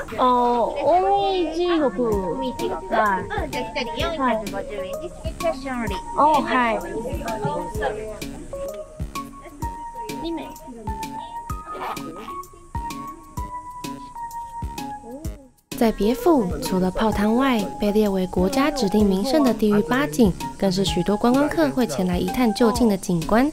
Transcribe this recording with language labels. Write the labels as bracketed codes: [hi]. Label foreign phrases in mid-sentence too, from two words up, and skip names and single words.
[ja] 近江一国。近江一国。じゃあ1人450円です。キャッシュオンリー。はい。2 名。 [zh] 在别府，除了泡汤外，被列为国家指定名胜的地狱8景，更是许多观光客会前来一探究竟的景观。